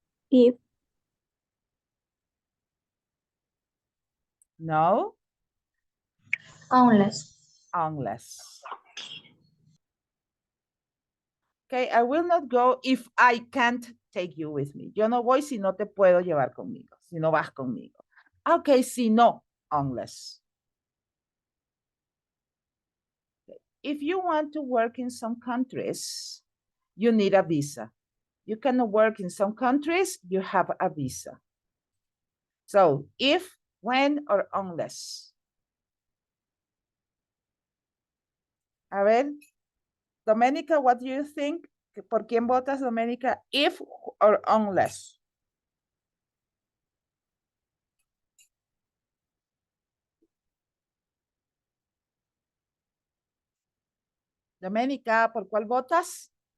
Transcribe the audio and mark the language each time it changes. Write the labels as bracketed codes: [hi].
[en] If. No. Unless. Unless. Okay, I will not go if I can't take you with me. [es] Yo no voy si no te puedo llevar conmigo, si no vas conmigo. [en] Okay, [es] si no, unless. [en] Okay. If you want to work in some countries, you need a visa. You cannot work in some countries, you have a visa. So, if, when, or unless. A ver, Domenica, what do you think? [es] ¿Por quién votas, Domenica? [en] If or unless? [es] Domenica, ¿por cuál votas?